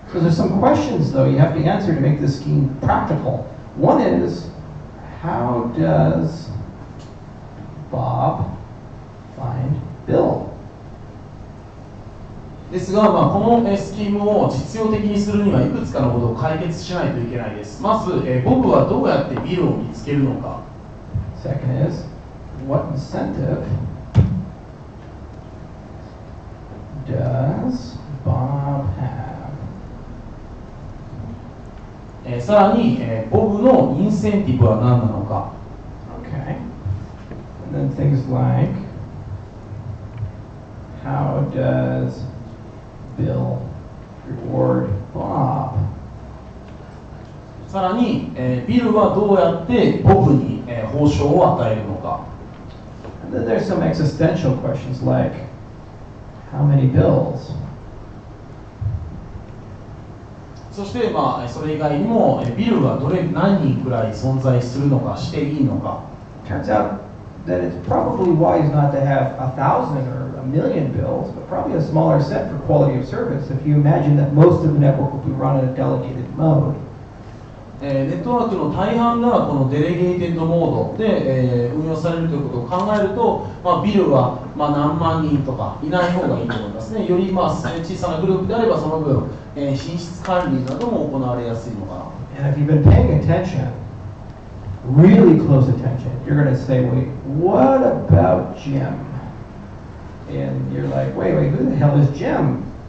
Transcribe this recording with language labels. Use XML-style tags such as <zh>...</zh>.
<en>So there's some questions though you have to answer to make this scheme practical. One is, how does Bob find Bill?</en> <ja>ですが、このスキームを実用的にするにはいくつかのことを解決しないといけないです。まず、ボブはどうやってビルを見つけるのか。</ja> <en>Second is, what incentive does Bob have?</en> <ja>さらに、ボブのインセンティブは何なのか。</ja> <en>Okay. And then things like, how does Bill reward Bob?</en> <ja>さらに、ビルはどうやってボブに、報酬を与えるのか。</ja> <en>And then there's some existential questions like, how many bills?</en> <ja>そして、それ以外にも、ビルは何人くらい存在するのか、していいのか。</ja> <en>Turns out that it's probably wise not to have 1,000 or 1,000,000 bills, but probably a smaller set for quality of service if you imagine that most of the network will be run in a delegated mode.</en> <ja>ネットワークの大半がこのデレゲーテッドモードで、運用されるということを考えると、ビルは何万人とかいない方がいいと思いますね。より小さなグループであればその分、品質管理なども行われやすいのかな。</ja> <en>And if you've been paying attention, really close attention, you're going to say, wait, what about Jim? And you're like, wait, who the hell is Jim?</en>